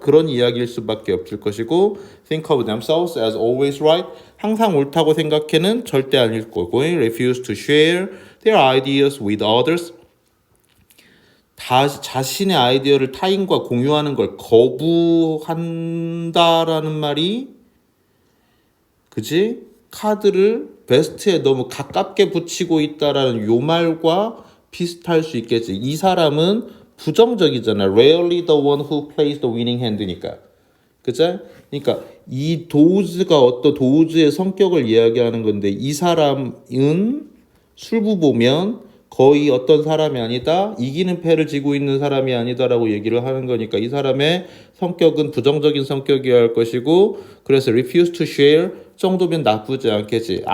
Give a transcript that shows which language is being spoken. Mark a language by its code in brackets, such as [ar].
[ko] 그런 이야기일 수밖에 없을 것이고 [en] think of themselves as always right [ko] 항상 옳다고 생각해는 절대 아닐 거고 [en] refuse to share their ideas with others [ko] 자신의 아이디어를 타인과 공유하는 걸 거부한다라는 말이 그지? 카드를 베스트에 너무 가깝게 붙이고 있다라는 요 말과 비슷할 수 있겠지. 이 사람은 부정적이잖아. [en] Rarely the one who plays the winning hand니까. [ko] 그죠? 그러니까 이 도우즈가 어떤 도우즈의 성격을 이야기하는 건데 이 사람은 술부 보면 거의 어떤 사람이 아니다. 이기는 패를 지고 있는 사람이 아니다라고 얘기를 하는 거니까 이 사람의 성격은 부정적인 성격이어야 할 것이고 그래서 [en] refuse to share [ko] 정도면 나쁘지 않겠지.